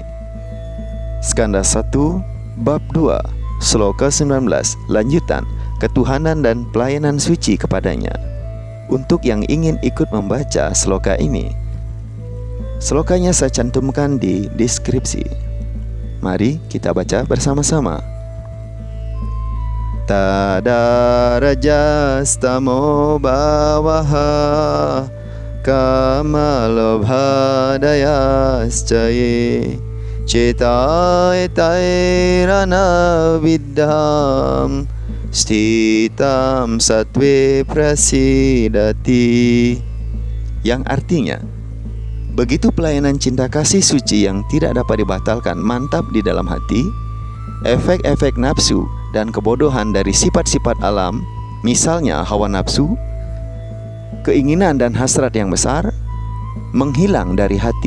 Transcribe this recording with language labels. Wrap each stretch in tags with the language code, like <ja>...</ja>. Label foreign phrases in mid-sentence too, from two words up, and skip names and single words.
<id>Skanda 1, Bab 2, Sloka 19, lanjutan ketuhanan dan pelayanan suci kepadanya. Untuk yang ingin ikut membaca sloka ini, slokanya saya cantumkan di deskripsi. Mari kita baca bersama-sama.</id> <sa>तदा रजस्तमो भावाः कामलोभादयश्चये चेतएतैरन विद्धं स्तितं सत्वे प्रसीदति.</sa> <id>Yang artinya, begitu pelayanan cinta kasih suci yang tidak dapat dibatalkan mantap di dalam hati, efek-efek nafsu dan kebodohan dari sifat-sifat alam, misalnya hawa nafsu, keinginan dan hasrat yang besar, menghilang dari hati.</id>